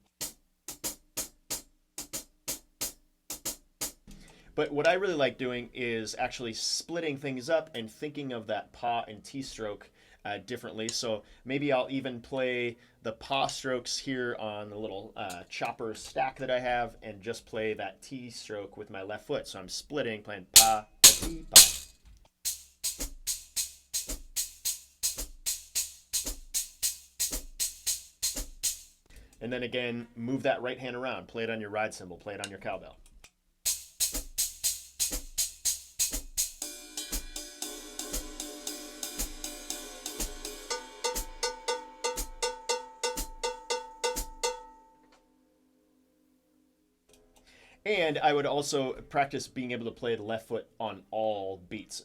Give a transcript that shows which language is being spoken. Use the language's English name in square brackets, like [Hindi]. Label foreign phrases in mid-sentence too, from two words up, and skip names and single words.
[English] But what I really like doing is actually splitting things up and thinking of that pa and T stroke differently. So maybe I'll even play the pa strokes here on the little chopper stack that I have and just play that T stroke with my left foot. So I'm splitting, playing pa, pa, ti, pa. And then again, move that right hand around. Play it on your ride cymbal. Play it on your cowbell. And I would also practice being able to play the left foot on all beats.